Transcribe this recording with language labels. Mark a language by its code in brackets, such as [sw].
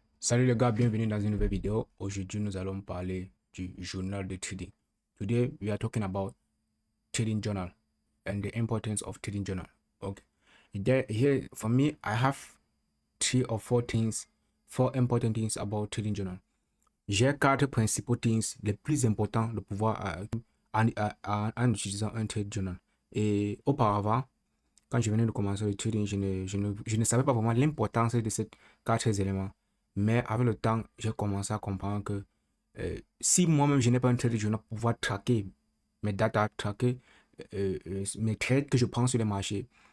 [fr] Salut les gars, bienvenue dans une nouvelle vidéo. Aujourd'hui, nous allons parler du journal de trading. [en] Today, we are talking about trading journal and the importance of trading journal. Okay. Here, for me, I have 3 or 4 things, 4 important things about trading journal. [fr] J'ai 4 principaux things les plus importants de pouvoir en utilisant un trading journal. Et auparavant, quand je venais de commencer le trading, je ne savais pas vraiment l'importance de ces 4 éléments. Mais avec le temps, j'ai commencé à comprendre que si moi-même je n'ai pas un trade, je vais pouvoir traquer mes data, traquer mes trades que je prends sur les marchés.